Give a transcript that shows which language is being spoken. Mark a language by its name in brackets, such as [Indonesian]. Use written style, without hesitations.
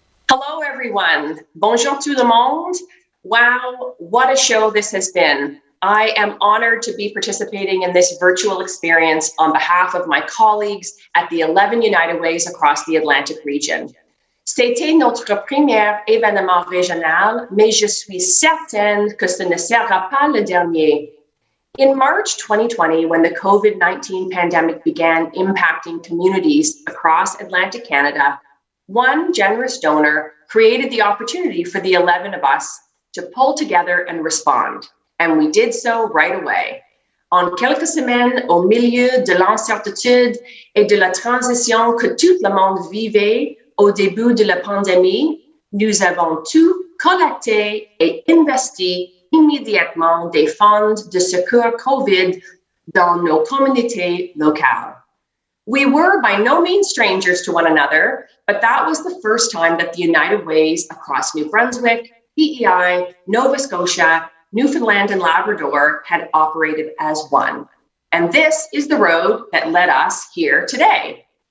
[English] Hello, everyone. [French] Bonjour tout le monde. [English] Wow, what a show this has been. I am honored to be participating in this virtual experience on behalf of my colleagues at the 11 United Ways across the Atlantic region. [French] C'était notre premier événement régional, mais je suis certaine que ce ne sera pas le dernier. [English] In March 2020, when the COVID-19 pandemic began impacting communities across Atlantic Canada, one generous donor created the opportunity for the 11 of us to pull together and respond. And we did so right away. [French] En quelques semaines, au milieu de l'incertitude et de la transition que tout le monde vivait au début de la pandémie, nous avons tout collecté et investi immédiatement des fonds de secours COVID dans nos communautés locales. [English] We were by no means strangers to one another, but that was the first time that the United Ways across New Brunswick, PEI, Nova Scotia, Newfoundland and Labrador had operated as one. And this is the road that led us here today.